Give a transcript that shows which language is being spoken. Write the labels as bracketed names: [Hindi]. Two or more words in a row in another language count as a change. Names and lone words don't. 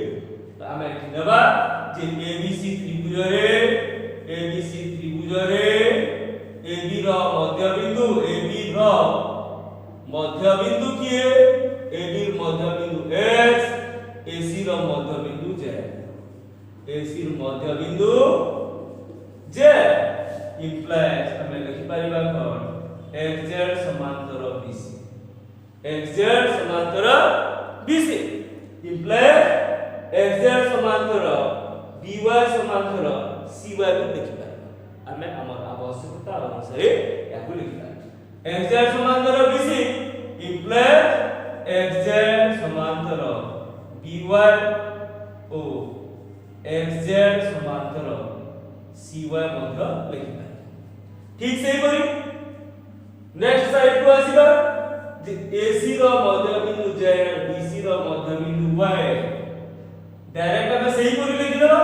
[Odia] ଆମେ ଏଠି ନେବା ଯେ ABC ତ୍ରିଭୁଜରେ AB ର ମଧ୍ୟବିନ୍ଦୁ କିଏ AB ର ମଧ୍ୟବିନ୍ଦୁ x, AC ର ମଧ୍ୟବିନ୍ଦୁ z। AC ର ମଧ୍ୟବିନ୍ଦୁ z implies ଆମେ ଲେଖି ପାରିବା କ'ଣ xz ସମାନ୍ତର BC। xz ସମାନ୍ତର BC implies xz ସମାନ୍ତର by ସମାନ୍ତର cy କୁ ଲେଖି ପାରିବା। ଆମେ ଆମର ଆବଶ୍ୟକତା ଅନୁସାରେ ୟାକୁ ଲେଖି ପାରିବା। xz ସମାନ୍ତର BC implies xz ସମାନ୍ତର by ଓ xz ସମାନ୍ତର cy ମଧ୍ୟ ଲେଖି ପାରିବା। ଠିକ ସେହିପରି [English] next side [Odia] କୁ ଆସିବା ଯେ AC ର ମଧ୍ୟବିନ୍ଦୁ z, BC ର ମଧ୍ୟବିନ୍ଦୁ y डायरेक्ट ଆମେ ସେହିପରି ଲେଖିଦେବା।